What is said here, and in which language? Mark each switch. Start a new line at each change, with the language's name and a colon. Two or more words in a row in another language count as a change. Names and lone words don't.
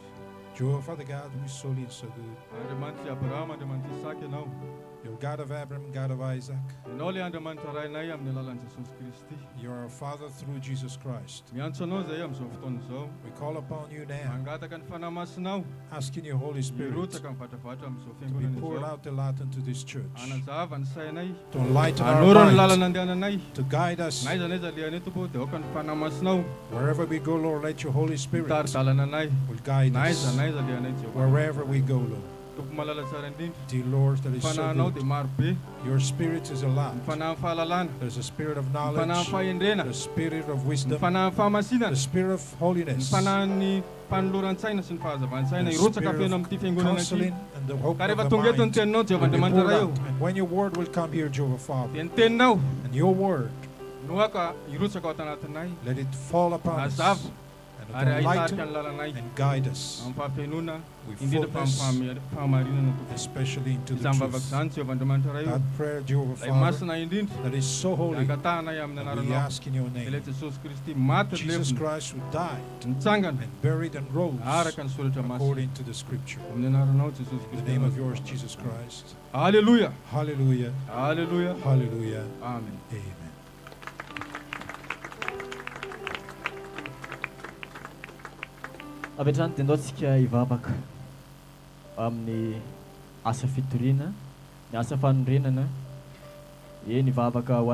English: Jehovah, Father God, who is so little, so good.
Malagasy: Andriamanitra Abraham, Andriamanitra Isaac ianao.
English: You're God of Abraham, God of Isaac.
Malagasy: Ianao ilay Andriamanitra rainay amin'ny alalan'i Jesosy Kristy.
English: You are our Father through Jesus Christ.
Malagasy: Miantso anao zay amin'izao fotoana izao.
English: We call upon you now,
Malagasy: Mangataka ny fanahy masinao.
English: asking your Holy Spirit
Malagasy: Hirotsaka mivatravatra amin'izao
English: to be
Malagasy: fiangonana
English: poured
Malagasy: izao.
English: out a lot into this church,
Malagasy: Hanazava ny sainay.
English: to enlighten our
Malagasy: Hanoro ny
English: minds,
Malagasy: lalana andehananay.
English: to guide us.
Malagasy: Na iza naiza lehanay tompo dia aoka ny fanahy masinao.
English: Wherever we go, Lord, let your Holy Spirit
Malagasy: Mitary dalananay.
English: will guide
Malagasy: Na iza
English: us.
Malagasy: lehanay Jehovah.
English: Wherever we go, Lord.
Malagasy: Tompo malala tsara indrindra.
English: Dear Lord, that is so
Malagasy: Fanahinao dia
English: good.
Malagasy: maro be.
English: Your Spirit is a lot.
Malagasy: Ny fanahy fahalalana.
English: There's a spirit of
Malagasy: Ny fanahy
English: knowledge,
Malagasy: fahendrena.
English: the spirit of
Malagasy: Ny
English: wisdom,
Malagasy: fanahy fahamasinana.
English: the spirit of
Malagasy: Ny
English: holiness,
Malagasy: fanahin'ny panoloran-tsaina sy ny fahazavan-tsaina
English: the
Malagasy: hirotsaka
English: spirit
Malagasy: feno
English: of
Malagasy: amin'ity fiangonana
English: counseling,
Malagasy: ity.
English: and the hope
Malagasy: Ka
English: of
Malagasy: rehefa
English: the
Malagasy: tonga eto ny
English: mind
Malagasy: teninao Jehovah
English: will be
Malagasy: Andriamanitra
English: poured
Malagasy: ray
English: out.
Malagasy: eo.
English: And when your word will come here, Jehovah Father,
Malagasy: Dia ny teninao
English: and your word,
Malagasy: no aka hirotsaka ao tanatinay.
English: let it fall upon us
Malagasy: Azava
English: and
Malagasy: ary ahitarika
English: enlighten
Malagasy: ny lalanay
English: and guide us
Malagasy: amin'ny fahafiainona
English: with
Malagasy: indrindra
English: fullness,
Malagasy: fahamarinana tokoa.
English: especially into the
Malagasy: Izany vavaka
English: truth.
Malagasy: izany Jehovah Andriamanitra ray eo.
English: That prayer, Jehovah
Malagasy: Ilay
English: Father,
Malagasy: masina indrindra
English: that is so
Malagasy: dia
English: holy,
Malagasy: angatahanay amin'ny
English: that we
Malagasy: anaranao.
English: ask in your
Malagasy: Ilay
English: name.
Malagasy: Jesosy Kristy maty ny
English: Jesus
Malagasy: levona
English: Christ who died
Malagasy: nitsangana
English: and buried and rose
Malagasy: araka ny soratra masina.
English: according to the scripture.
Malagasy: Amin'ny anaranao Jesosy
English: In the
Malagasy: Kristy.
English: name of yours, Jesus Christ. Hallelujah. Hallelujah. Hallelujah. Hallelujah. Amen. Amen.
Malagasy: avy hatrany dia andaontsika hivavaka amin'ny asa fitoriana ny asa fanondrenana hivavaka ho